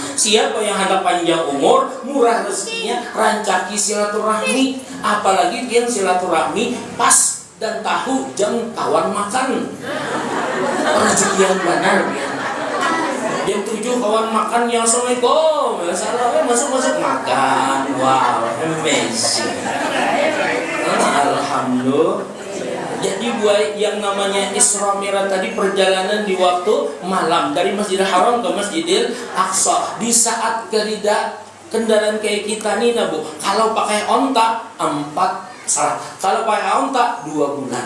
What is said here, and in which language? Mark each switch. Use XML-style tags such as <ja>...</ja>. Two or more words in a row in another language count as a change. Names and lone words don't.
<id>Siapa yang hendak panjang umur, murah rezekinya, rancaki silaturahmi.</id> <bjn>Apalagi pian silaturahmi pas dan tahu jam kawan makan. Rezeki yang benar pian.</bjn> <id>Jam 7 kawan makan, ya assalamualaikum, ya salam, masuk makan.</id> <en>Wow, amazing.</en> <ar>Alhamdulillah.</ar> <id>Jadi buat yang namanya Isra Mi'raj tadi, perjalanan di waktu malam dari Masjidil Haram ke Masjidil Aqsa. Di saat kerida kendaraan kayak kita nih, Bu, kalau pakai onta 2 bulan.</id>